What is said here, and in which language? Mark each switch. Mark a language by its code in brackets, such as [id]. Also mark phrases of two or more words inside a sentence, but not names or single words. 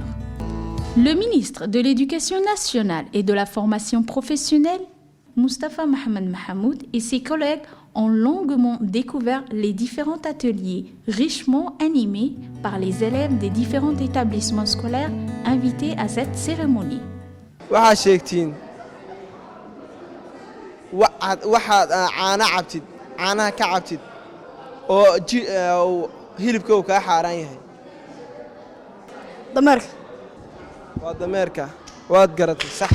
[fr] Le ministre de l'Éducation nationale et de la formation professionnelle, Moustapha Mohamed Mahamoud, et ses collègues ont longuement découvert les différents ateliers richement animés par les élèves des différents établissements scolaires invités à cette cérémonie. [so] caanaha ka cabtid oo hilibka uu kaa xaaraan yahay. dameerka waa dameerka waad garatay sax